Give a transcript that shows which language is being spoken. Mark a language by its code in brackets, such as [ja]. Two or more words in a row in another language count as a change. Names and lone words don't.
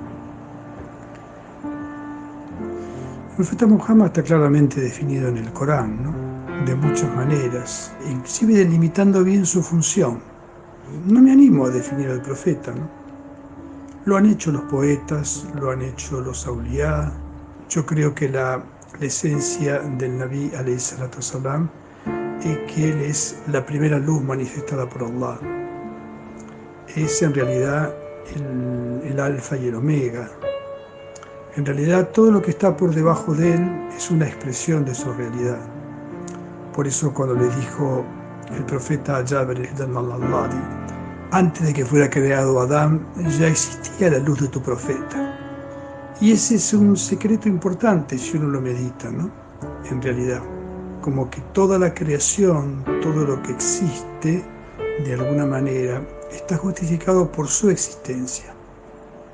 [es] El profeta Muhammad está claramente definido en el Corán, ¿no? De muchas maneras, inclusive delimitando bien su función. No me animo a definir al profeta, ¿no? Lo han hecho los poetas, lo han hecho los auliyá. Yo creo que la esencia del [ar] النبي عليه الصلاة والسلام [es] es que él es la primera luz manifestada por Allah. Es en realidad el alfa y el omega. En realidad todo lo que está por debajo de él es una expresión de su realidad. Por eso cuando le dijo el profeta Jabir ibn al-Alladi, antes de que fuera creado Adán, ya existía la luz de tu profeta. Y ese es un secreto importante si uno lo medita, ¿no? En realidad, como que toda la creación, todo lo que existe, de alguna manera, está justificado por su existencia.